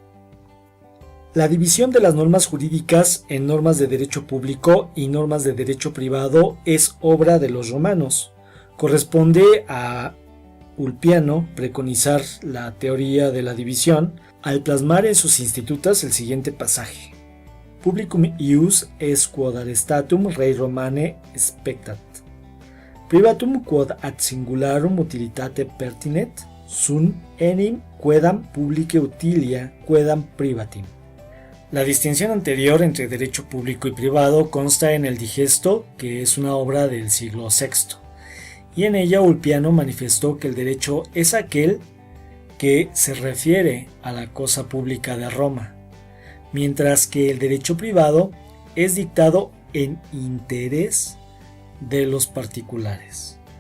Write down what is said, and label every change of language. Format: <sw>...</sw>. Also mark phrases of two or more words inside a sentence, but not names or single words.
<es>La división de las normas jurídicas en normas de derecho público y normas de derecho privado es obra de los romanos. Corresponde a Ulpiano preconizar la teoría de la división al plasmar en sus institutas el siguiente pasaje:</es> <la>Publicum ius est quod arrestatum rei Romane spectat, privatum quod ad singularum utilitate pertinet, sunt enim quedam publicae utilia quedam privatim.</la> <es>La distinción anterior entre derecho público y privado consta en el Digesto, que es una obra del siglo VI. Y en ella Ulpiano manifestó que el derecho es aquel que se refiere a la cosa pública de Roma, mientras que el derecho privado es dictado en interés de los particulares.</es>